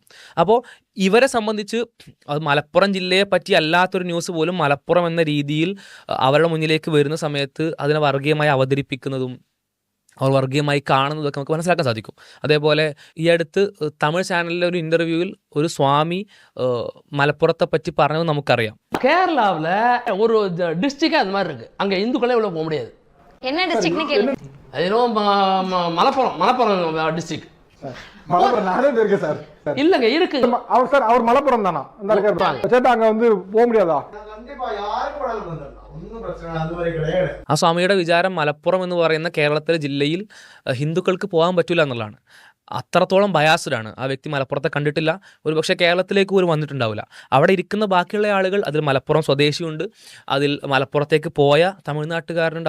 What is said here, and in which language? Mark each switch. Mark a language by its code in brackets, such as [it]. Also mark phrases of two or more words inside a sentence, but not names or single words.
[ml] അപ്പോൾ ഇവരെ സംബന്ധിച്ച് അത് മലപ്പുറം ജില്ലയെ പറ്റി അല്ലാത്തൊരു ന്യൂസ് പോലും മലപ്പുറം എന്ന രീതിയിൽ അവരുടെ മുന്നിലേക്ക് വരുന്ന സമയത്ത് അതിനെ വർഗീയമായി അവതരിപ്പിക്കുന്നതും അവർ വർഗീയമായി കാണുന്നതൊക്കെ നമുക്ക് മനസ്സിലാക്കാൻ സാധിക്കും. അതേപോലെ ഈ അടുത്ത് തമിഴ് ചാനലിലെ ഒരു ഇൻ്റർവ്യൂവിൽ ഒരു സ്വാമി മലപ്പുറത്തെ പറ്റി പറഞ്ഞത് നമുക്കറിയാം. [ta] கேரளாவில் ஒரு டிஸ்ட்ரிக்ட் அந்த மாதிரி இருக்கு, அங்கே இந்துக்களே உள்ள போக முடியாது. என்ன டிஸ்ட்ரிக்ட்னு கேளு. அது மலப்புறம் டிஸ்ட்ரிக்ட். மலப்புறம் நானே இருக்கு சார். இல்லங்க இருக்கு. அவர் மலப்புறம் தானா? சேட்டா அங்க வந்து போக முடியாதா? [ml] ആ സ്വാമിയുടെ വിചാരം മലപ്പുറം എന്ന് പറയുന്ന കേരളത്തിലെ ജില്ലയിൽ ഹിന്ദുക്കൾക്ക് പോകാൻ പറ്റില്ല എന്നുള്ളതാണ്. അത്രത്തോളം ബയാസ്ഡാണ് ആ വ്യക്തി. മലപ്പുറത്തെ കണ്ടിട്ടില്ല, ഒരു പക്ഷേ കേരളത്തിലേക്ക് പോലും വന്നിട്ടുണ്ടാവില്ല. അവിടെ ഇരിക്കുന്ന ബാക്കിയുള്ള ആളുകൾ അതിൽ മലപ്പുറം സ്വദേശിയുണ്ട്, അതിൽ മലപ്പുറത്തേക്ക് പോയ തമിഴ്നാട്ടുകാരുണ്ട്.